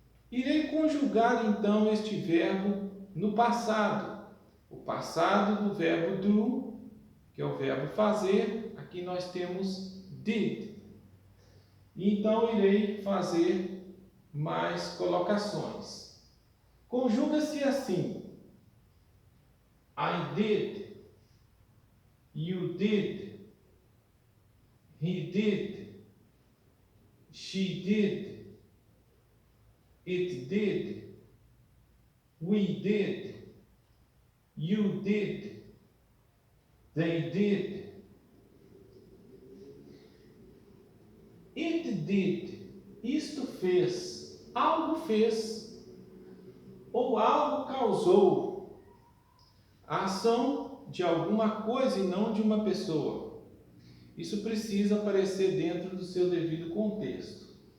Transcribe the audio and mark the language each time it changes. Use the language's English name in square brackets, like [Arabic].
[Portuguese] Irei conjugar então este verbo no passado. O passado do verbo do, que é o verbo fazer, aqui nós temos did. Então, irei fazer mais colocações. Conjuga-se assim: [English] I did, you did, he did, she did, it did, we did, you did, they did, it did. [Portuguese] Isto fez, algo fez, ou algo causou a ação de alguma coisa e não de uma pessoa. Isso precisa aparecer dentro do seu devido contexto.